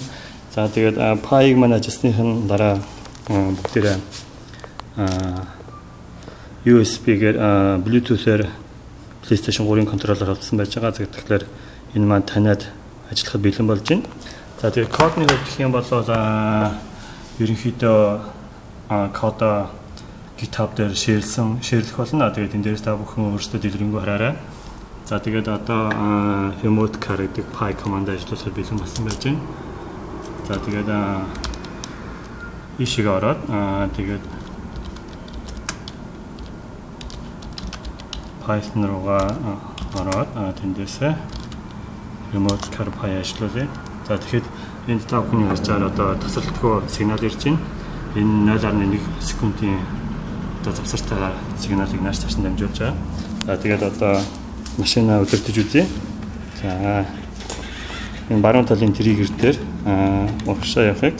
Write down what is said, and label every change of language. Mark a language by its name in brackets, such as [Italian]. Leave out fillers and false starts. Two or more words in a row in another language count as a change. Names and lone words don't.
[Mongolian] За тэгээд пайг маань ажилласныхын дараа бүгдээрээ USB-гээр Bluetooth-ээр PlayStation 3-ын контроллоор авсан байж байгаа. Тэгэхээр энэ маань таниад ажиллахад бэлэн болж байна. За тэгээд кодны хувьд гэх юм бол ерөнхийдөө код GitHub дээр шеэрлэх болно. Тэгээд энэ дээрээс та бүхэн өөрсдөө дэлгэрэнгүй хараарай. За тэгээд одоо [English] remote car [Mongolian] гэдэг py command ажиллуулахад бэлэн болсон байж байна. За тэгээд ишиг ороод тэгээд Python руугаа ороод тэндээсээ [English] remote car [Mongolian] py ажиллуулъя. За тэгэхээр энд та бүхний харж байгаа одоо тасралтгүй сигнал ирж байна. Энэ 0.1 секундын одоо завсартаа сигналыг нааш цааш нь дамжуулж байгаа. За тэгээд одоо машина удирдах үзье. За энэ баруун талын триггер дээр урагшаа явахыг.